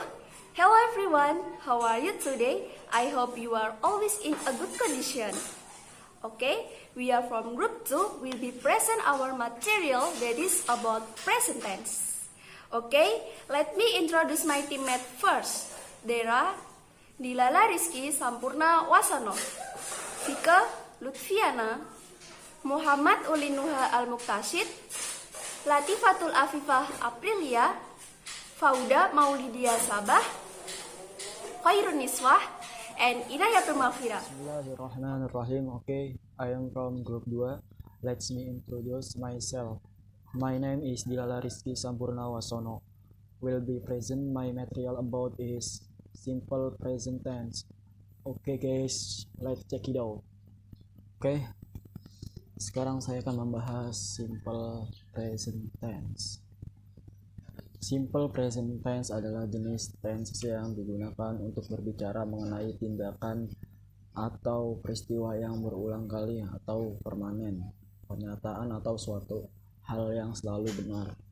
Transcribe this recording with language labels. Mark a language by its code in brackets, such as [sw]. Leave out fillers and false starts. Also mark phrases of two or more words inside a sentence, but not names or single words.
[en] Hello everyone, how are you today? I hope you are always in a good condition. Okay, we are from group 2. We'll be present our material that is about present tense. Okay, let me introduce my teammate first. Dera, Dilala Rizky Sampurna Wasono, Vika Lutfiana, Muhammad Ulinuha Al-Muktashid, Latifatul Afifah Aprilia, Fauda Maulidia Sabah, Khairun Niswah, and Inayatul Mafira. Bismillahirrahmanirrahim. Okay, I am from group 2. Let me introduce myself. My name is Dilala Rizky Sampurna Wasono. Will be present my material about is simple present tense. Okay guys, let's check it out. [id] Okay, sekarang saya akan membahas [en] simple present tense. Simple present tense [id] adalah jenis tense yang digunakan untuk berbicara mengenai tindakan atau peristiwa yang berulang kali atau permanen, pernyataan atau suatu hal yang selalu benar.